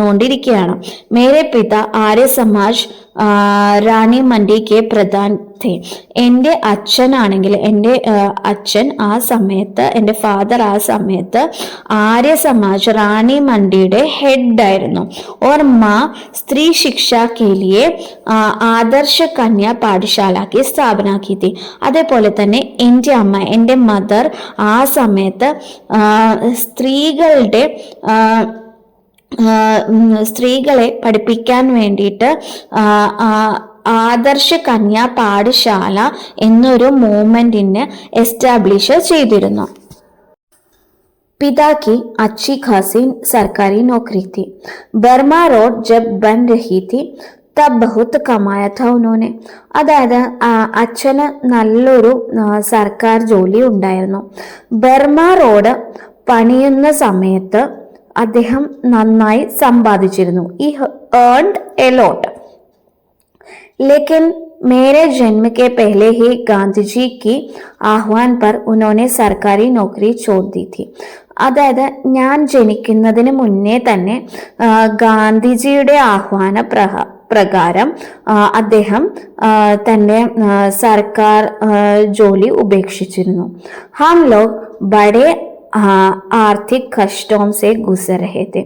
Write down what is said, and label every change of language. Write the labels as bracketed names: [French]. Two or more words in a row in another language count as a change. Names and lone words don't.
[Hindi] मेरे पिता आर्य समाज रानी मंडी के प्रधान थे. [Malayalam] എൻ്റെ അച്ഛനാണെങ്കിൽ അച്ഛൻ ആ സമയത്ത്, എൻ്റെ ഫാദർ ആ സമയത്ത് ആര്യ സമാജ് റാണി മണ്ഡിയുടെ ഹെഡ് ആയിരുന്നു. [Hindi] और माँ स्त्री शिक्षा के लिए ആദർശ കന്യാ പാഠശാല की സ്ഥാപന की थी. [Malayalam] അതേപോലെ തന്നെ എൻ്റെ അമ്മ, എൻ്റെ മദർ ആ സമയത്ത് സ്ത്രീകളെ പഠിപ്പിക്കാൻ വേണ്ടിയിട്ട് ആദർശ കന്യാ പാഠശാല എന്നൊരു മൂവ്മെന്റിനെ എസ്റ്റാബ്ലിഷ് ചെയ്തിരുന്നു. [Hindi] पिता की अच्छी खासी सरकारी नौकरी थी. बर्मा रोड जब बन रही थी तब बहुत कमाया था उन्होंने. [Malayalam] അതായത് അച്ഛന് നല്ലൊരു സർക്കാർ ജോലി ഉണ്ടായിരുന്നു. ബർമ റോഡ് പണിയുന്ന സമയത്ത് അദ്ദേഹം നന്നായി സമ്പാദിച്ചിരുന്നു. [English] He earned a lot. [Hindi] लेकिन मेरे जन्म के पहले ही गांधी जी की आह्वान पर उन्होंने सरकारी नौकरी छोड़ दी थी. [Malayalam] അതായത് ഞാൻ ജനിക്കുന്നതിന് മുന്നേ തന്നെ ഗാന്ധിജിയുടെ ആഹ്വാന പ്രകാരം അദ്ദേഹം തന്റെ സർക്കാർ ജോലി ഉപേക്ഷിച്ചിരുന്നു. [Hindi] हम लोग बड़े आर्थिक कष्टों से गुज़र रहे थे.